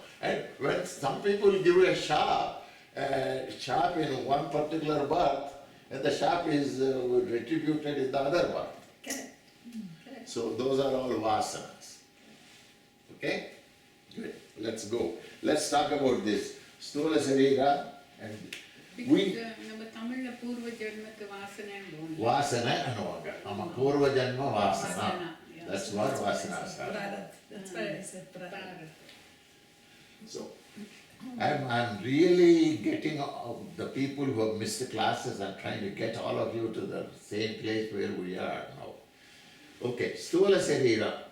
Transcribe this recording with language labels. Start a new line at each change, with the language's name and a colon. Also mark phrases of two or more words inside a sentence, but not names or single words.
English: And when some people give a sharp in one particular birth, and the sharp is retributed in the other birth. Correct. Correct. So those are all vasanas. Okay? Good. Let's go. Let's talk about this.
Sanskrit: स्थूल शरीर
English: and we.
Tamil: நம்ம தமிழ்ல பூர்வ ஜென்மத்து வாசனைன்னு போனோம். வாசனா அன்னுவாங்க. ஆமா பூர்வ ஜன்ம வாசனா.
English: Vasana, yeah. That's what vasanas are. Prarabdha. That's why I said prarabdha. So, I'm really getting the people who have missed the classes. I'm trying to get all of you to the same place where we are now. Okay,
Sanskrit: स्थूल शरीर.